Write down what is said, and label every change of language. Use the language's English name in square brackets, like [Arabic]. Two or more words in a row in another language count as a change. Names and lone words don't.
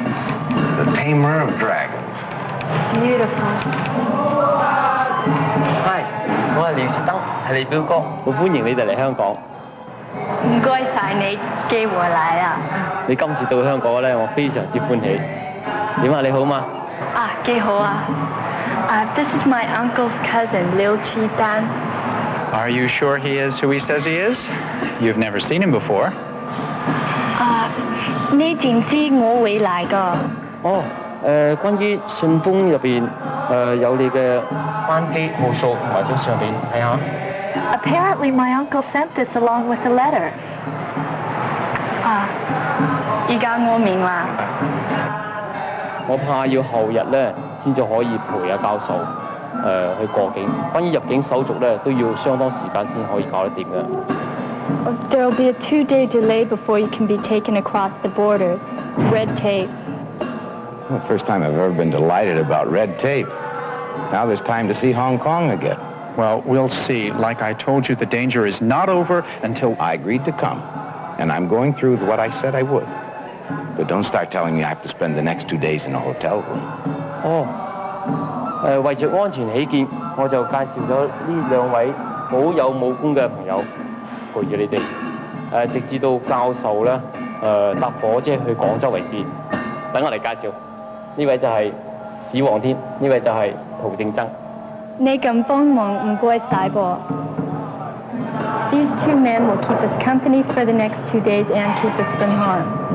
[English] the tamer of dragons. Beautiful. Hi， [Cantonese] 我係廖士登，係你表哥，好歡迎你哋嚟香港。唔該晒你寄回嚟啊！你今次到香港咧，我非常之歡喜。點啊？你好嗎？啊，幾好啊 [English] ！This is my uncle's cousin, Liu Qi-dan. Are you sure he is who he says he is? You've never seen him before. [Cantonese] 你知唔知我會嚟㗎？哦，關於信封入邊有你嘅班機號數同埋張相片，睇下。 [English] Apparently, my uncle sent this along with a letter. [Cantonese] 而家我明啦。我怕要後日咧先至可以陪阿教授去過境。關於入境手續咧，都要相當時間先可以搞得掂嘅。 [English] There will be a 2-day delay before you can be taken across the border. Red tape. Well, the first time I've ever been delighted about red tape. Now there's time to see Hong Kong again. Well, we'll see. Like I told you, the danger is not over until... I agreed to come, and I'm going through with what I said I would. But don't start telling me I have to spend the next 2 days in a hotel room. [Cantonese] 為著安全起見，我就介紹咗呢兩位好有武功嘅朋友陪住你哋，直至到教授咧搭火車去廣州為止。等我嚟介紹，呢位就係史皇天，呢位就係陶正曾。你咁幫忙唔該晒噃。 [English] These 2 men will keep us company for the next 2 days and keep us from harm.